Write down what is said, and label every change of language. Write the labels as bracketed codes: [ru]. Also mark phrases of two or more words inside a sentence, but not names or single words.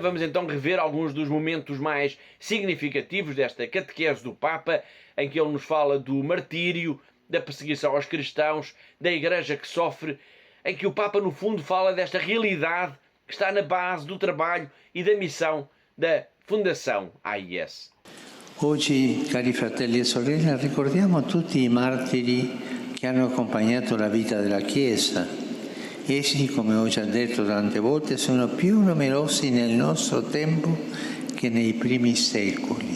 [pt] Vamos então rever alguns dos momentos mais significativos desta catequese do Papa, em que ele nos fala do martírio, da perseguição aos cristãos, da Igreja que sofre, em que o Papa, no fundo, fala desta realidade que está na base do trabalho e da missão da Fundação AIS. [it] Oggi, cari fratelli e sorelle, ricordiamo tutti i martiri che hanno accompagnato la vita della Chiesa. Essi, come ho già detto tante volte, sono più numerosi nel nostro tempo che nei primi secoli.